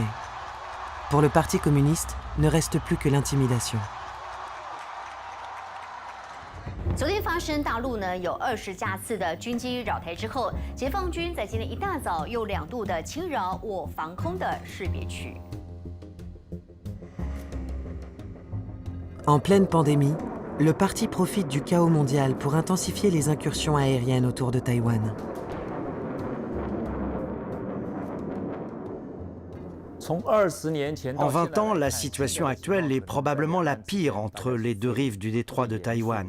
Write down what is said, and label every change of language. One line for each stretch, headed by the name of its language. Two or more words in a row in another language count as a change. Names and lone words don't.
French: Pour le Parti communiste, ne reste plus que l'intimidation.
Chinese: 昨天发生大陆呢有20架次的军机扰台之后，解放军在今天一大早又2度的侵扰我防空的识别区。
French: En pleine pandémie, le parti profite du chaos mondial pour intensifier les incursions aériennes autour de Taïwan. En 20 ans, la situation actuelle est probablement la pire entre les deux rives du détroit de Taïwan.